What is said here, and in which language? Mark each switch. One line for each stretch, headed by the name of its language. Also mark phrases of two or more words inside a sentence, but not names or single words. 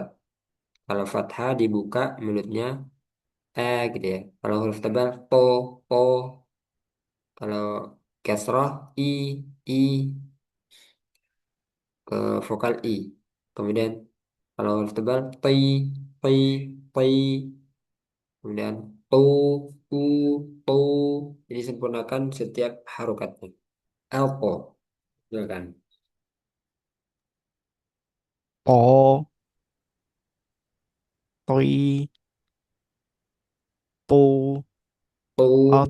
Indonesian: Kalau fathah dibuka mulutnya gitu ya. Kalau huruf tebal to. Kalau kasrah i ke vokal i. Kemudian kalau huruf tebal ti, ti. Kemudian tu, tu. Jadi sempurnakan setiap harokatnya. Alko, silakan. Po, toi, po, at,